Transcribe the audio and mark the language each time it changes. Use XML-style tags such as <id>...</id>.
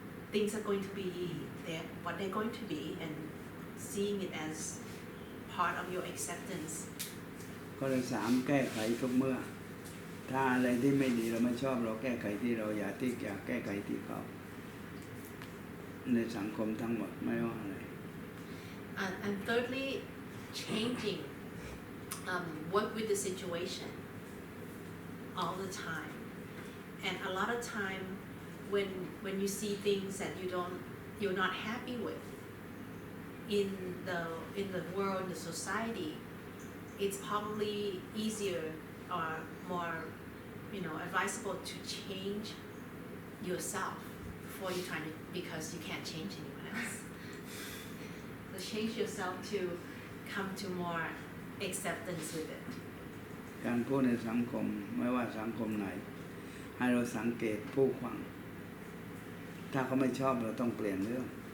<en>Things are going to be what they're going to be, and seeing it as part of your acceptance.</en> <th>ข้อที่สามแก้ไขทุกเมื่อถ้าอะไรที่ไม่ดีเราไม่ชอบเราแก้ไขที่เราอยากแก้ไขที่เขาในสังคมทั้งหมดไม่ว่าอะไร</th> <en>And thirdly, changing, work with the situation all the time. And a lot of time, when you see things that you're not happy with in the world, in the society, it's probably easier or more, advisable to change yourself before you try to, because you can't change anyone else. So change yourself to come to more acceptance with it.</en> <th>การพูดในสังคมไม่ว่าสังคมไหนให้เราสังเกตผู้ฟังถ้าเขาไม่ชอบเราต้องเปลี่ยนเรื่อง</th>